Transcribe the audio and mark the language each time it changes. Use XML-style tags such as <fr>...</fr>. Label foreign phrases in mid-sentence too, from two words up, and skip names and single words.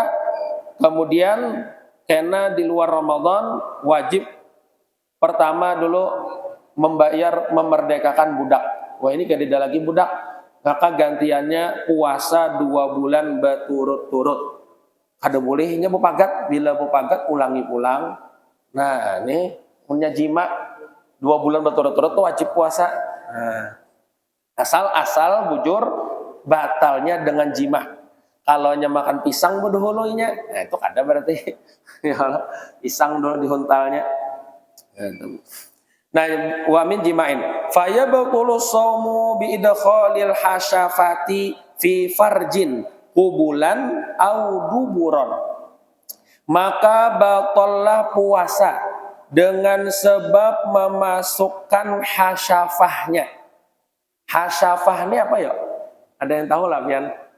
<bjn>Kemudian karena di luar Ramadan wajib pertama dulu memerdekakan budak. Wah ini tidak lagi budak, maka gantiannya puasa 2 bulan berturut-turut. Ada bolehnya bupagat, bila bupagat ulangi pulang. Nah ini punya jima 2 bulan berturut-turut tuh wajib puasa. Nah, asal bujur batalnya dengan jima. Kalau makan pisang bedulunya, nah itu ada berarti ya pisang dulu dihuntalnya. Nah,</bjn> <ar>ومن جماع فيبطل الصوم بإدخال الحشفة في فرج قبلا أو دبرا.</ar> <bjn>Maka batallah puasa dengan sebab memasukkan hasyafahnya. Hasyafah ini apa ya? Ada yang tahu lah Pian?</bjn>